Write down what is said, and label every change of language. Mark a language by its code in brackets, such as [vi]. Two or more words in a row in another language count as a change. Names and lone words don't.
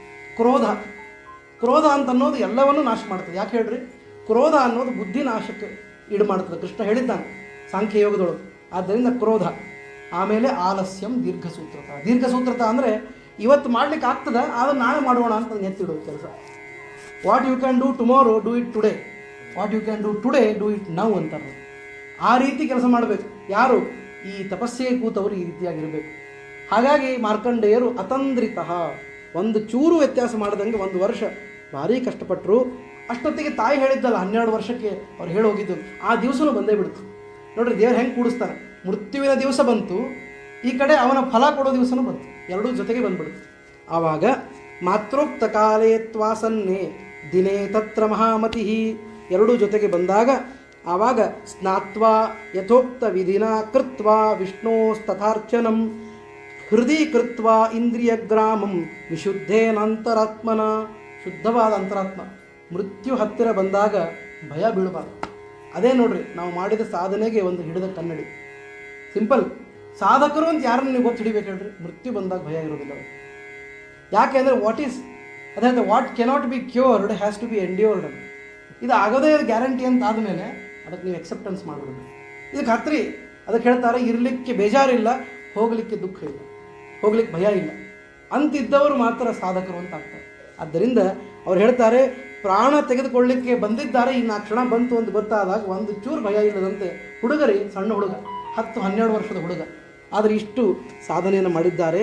[kn] ಕ್ರೋಧ ಅಂತ ಅನ್ನೋದು ಎಲ್ಲವನ್ನೂ ನಾಶ ಮಾಡ್ತದೆ. ಯಾಕೆ ಹೇಳ್ರಿ? ಕ್ರೋಧ ಅನ್ನೋದು ಬುದ್ಧಿ ನಾಶಕ್ಕೆ ಈಡು ಮಾಡ್ತದೆ, ಕೃಷ್ಣ ಹೇಳಿದ್ದಾನೆ ಸಾಂಖ್ಯ ಯೋಗದೊಳಗೆ. ಆದ್ದರಿಂದ ಕ್ರೋಧ. ಆಮೇಲೆ [sa] ಆಲಸ್ಯಂ ದೀರ್ಘಸೂತ್ರತ [kn] ಅಂದರೆ ಇವತ್ತು ಮಾಡ್ಲಿಕ್ಕೆ ಆಗ್ತದ, ಆದರೆ ನಾಳೆ ಮಾಡೋಣ ಅಂತ ಎತ್ತಿಡೋದು ಕೆಲಸ. [en] what you can do tomorrow do it today, what you can do today do it now ಅಂತಾರೆ. [kn] ಆ ರೀತಿ ಕೆಲಸ ಮಾಡಬೇಕು. ಯಾರು? ಈ ತಪಸ್ಸಿಗೆ ಕೂತವರು ಈ ರೀತಿಯಾಗಿರಬೇಕು. ಹಾಗಾಗಿ ಮಾರ್ಕಂಡೇಯರು ಅತಂದ್ರಿತಃ, ಒಂದು ಚೂರು ವ್ಯತ್ಯಾಸ ಮಾಡದಂಗೆ 1 ವರ್ಷ ಭಾರೀ ಕಷ್ಟಪಟ್ಟರು. ಅಷ್ಟೊತ್ತಿಗೆ ತಾಯಿ ಹೇಳಿದ್ದಲ್ಲ 12 ವರ್ಷಕ್ಕೆ ಅವ್ರು ಹೋಗಿದ್ದು, ಆ ದಿವಸನೂ ಬಂದೇ ಬಿಡ್ತು. ನೋಡ್ರಿ ದೇವ್ರು ಹೆಂಗೆ ಕೂಡಿಸ್ತಾನೆ. ಮೃತ್ಯುವಿನ ದಿವಸ ಬಂತು, ಈ ಕಡೆ ಅವನ ಫಲ ಕೊಡೋ ದಿವಸನೂ ಬಂತು, ಎರಡೂ ಜೊತೆಗೆ ಬಂದ್ಬಿಡ್ತು. [sa] ಆವಾಗ ಮಾತೃಕ್ತ ಕಾಲೇ ತ್ವಾಸನ್ನೇ ದಿನೇ ತತ್ರ ಮಹಾಮತಿ, [kn] ಎರಡೂ ಜೊತೆಗೆ ಬಂದಾಗ ಆವಾಗ [sa] ಸ್ನಾತ್ವಾ ಯಥೋಕ್ತ ವಿಧಿನ ಕೃತ್ವಾ ವಿಷ್ಣೋಸ್ತಥಾರ್ಚನಂ ಹೃದಯ ಕೃತ್ವಾ ಇಂದ್ರಿಯ ಗ್ರಾಮಂ ವಿಶುದ್ಧೇನಂತರಾತ್ಮನ. [kn] ಶುದ್ಧವಾದ ಅಂತರಾತ್ಮ. ಮೃತ್ಯು ಹತ್ತಿರ ಬಂದಾಗ ಭಯ ಬೀಳಬಾರ್ದು. ಅದೇ ನೋಡ್ರಿ ನಾವು ಮಾಡಿದ ಸಾಧನೆಗೆ ಒಂದು ಹಿಡಿದ ಕನ್ನಡಿ. ಸಿಂಪಲ್. ಸಾಧಕರು ಅಂತ ಯಾರನ್ನು ನೀವು ಗೊತ್ತು ಹಿಡಿಬೇಕು ಹೇಳ್ರಿ? ಮೃತ್ಯು ಬಂದಾಗ ಭಯ ಇರೋದಿಲ್ಲ. ಯಾಕೆ ಅಂದರೆ [en] what cannot be cured has to be endured. [kn] ಇದು ಆಗೋದೇ ಗ್ಯಾರಂಟಿ ಅಂತ ಆದಮೇಲೆ ಅದಕ್ಕೆ ನೀವು ಎಕ್ಸೆಪ್ಟೆನ್ಸ್ ಮಾಡಿಬಿಡ್ಬೇಕು. ಇದಕ್ಕೆ ಹತ್ರಿ ಅದಕ್ಕೆ ಹೇಳ್ತಾರೆ ಇರಲಿಕ್ಕೆ ಬೇಜಾರಿಲ್ಲ, ಹೋಗಲಿಕ್ಕೆ ದುಃಖ ಇಲ್ಲ, ಹೋಗ್ಲಿಕ್ಕೆ ಭಯ ಇಲ್ಲ ಅಂತಿದ್ದವರು ಮಾತ್ರ ಸಾಧಕರು ಅಂತ ಆಗ್ತಾರೆ. ಆದ್ದರಿಂದ ಅವ್ರು ಹೇಳ್ತಾರೆ ಪ್ರಾಣ ತೆಗೆದುಕೊಳ್ಳಿಕ್ಕೆ ಬಂದಿದ್ದಾರೆ, ಇನ್ನು ಆ ಕ್ಷಣ ಬಂತು ಅಂತ ಗೊತ್ತಾದಾಗ ಒಂದು ಚೂರು ಭಯ ಇಲ್ಲದಂತೆ ಹುಡುಗರಿ, ಸಣ್ಣ ಹುಡುಗ 10-12 ವರ್ಷದ ಹುಡುಗ, ಆದರೆ ಇಷ್ಟು ಸಾಧನೆಯನ್ನು ಮಾಡಿದ್ದಾರೆ.